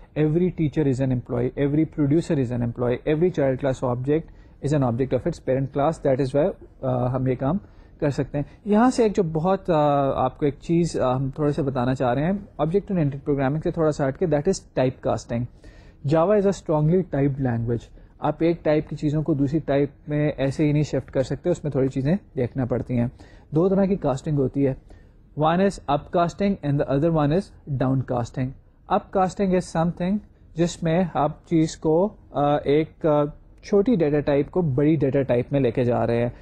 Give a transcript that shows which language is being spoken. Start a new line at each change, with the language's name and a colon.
English: Every teacher is an employee, every producer is an employee, every child class object is an object of its parent class. That is why
Urdu: ہم یہ کام کر سکتے ہیں. یہاں سے ایک جو بہت آپ کو ایک چیز ہم تھوڑے سے بتانا چاہ رہے ہیں آبجیکٹ اورینٹڈ پروگرامنگ سے تھوڑا سا ہٹ کے,
English: That is type casting. Java is a strongly typed language.
Urdu: آپ ایک ٹائپ کی چیزوں کو دوسری ٹائپ میں ایسے ہی نہیں شفٹ کر سکتے, اس میں تھوڑی چیزیں دیکھنا پڑتی ہیں. دو طرح کی کاسٹنگ ہوتی ہے,
English: One is up casting and the other one is down casting. Up casting is something
Urdu: جس میں آپ چیز کو ایک چھوٹی ڈیٹا ٹائپ کو بڑی ڈیٹا ٹائپ میں لے کے جا رہے ہیں.